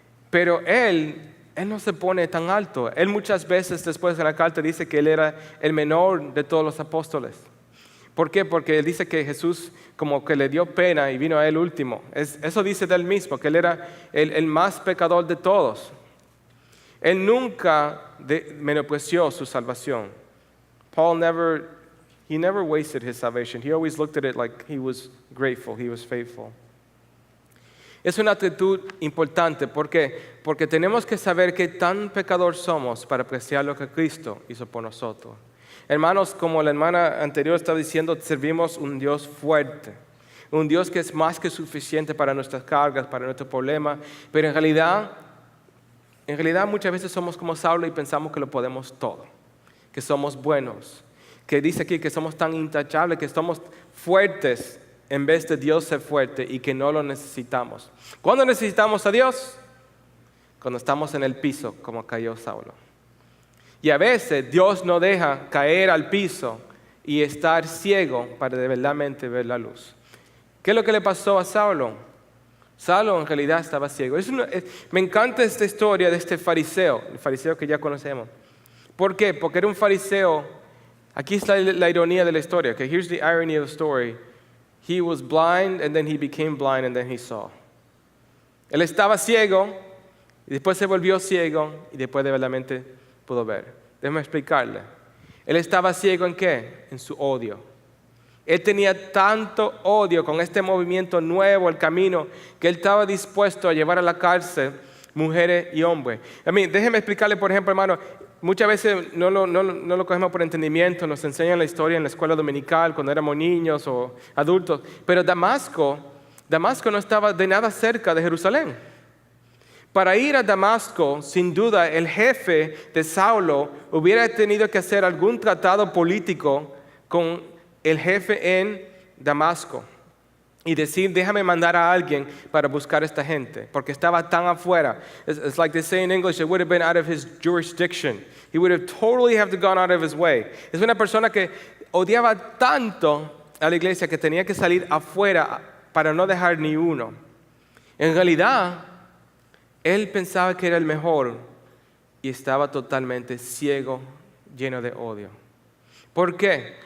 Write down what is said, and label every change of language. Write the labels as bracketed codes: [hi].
[es] Pero él no se pone tan alto. Él muchas veces después de la carta dice que él era el menor de todos los apóstoles. ¿Por qué? Porque él dice que Jesús como que le dio pena y vino a él último. Eso dice de él mismo, que él era el más pecador de todos. Él nunca menospreció su salvación. [en] Paul never wasted his salvation. He always looked at it like he was grateful, he was faithful. [es] Es una actitud importante. ¿Por qué? Porque tenemos que saber qué tan pecador somos para apreciar lo que Cristo hizo por nosotros. Hermanos, como la hermana anterior estaba diciendo, servimos un Dios fuerte. Un Dios que es más que suficiente para nuestras cargas, para nuestros problemas. Pero en realidad muchas veces somos como Saulo y pensamos que lo podemos todo. Que somos buenos. Que dice aquí que somos tan intachables, que somos fuertes en vez de Dios ser fuerte y que no lo necesitamos. ¿Cuándo necesitamos a Dios? Cuando estamos en el piso, como cayó Saulo. Y a veces Dios nos deja caer al piso y estar ciego para de verdaderamente ver la luz. ¿Qué es lo que le pasó a Saulo? Saulo en realidad estaba ciego. Me encanta esta historia de este fariseo, el fariseo que ya conocemos. ¿Por qué? Porque era un fariseo. Aquí está la ironía de la historia. [en] Okay? Here's the irony of the story. He was blind and then he became blind and then he saw. [es] Él estaba ciego y después se volvió ciego y después de verdaderamente pudo ver. Déjame explicarle. Él estaba ciego ¿en qué? En su odio. Él tenía tanto odio con este movimiento nuevo, el camino, que él estaba dispuesto a llevar a la cárcel mujeres y hombres. Déjeme explicarle, por ejemplo, hermano, muchas veces no lo cogemos por entendimiento, nos enseñan la historia en la escuela dominical cuando éramos niños o adultos, pero Damasco no estaba de nada cerca de Jerusalén. Para ir a Damasco, sin duda, el jefe de Saulo hubiera tenido que hacer algún tratado político con el jefe en Damasco y decir, déjame mandar a alguien para buscar a esta gente, porque estaba tan afuera. [en] It's like they say in English, it would have been out of his jurisdiction. He would have totally have to gone out of his way. [es] Es una persona que odiaba tanto a la iglesia que tenía que salir afuera para no dejar ni uno. En realidad, él pensaba que era el mejor y estaba totalmente ciego, lleno de odio. ¿Por qué?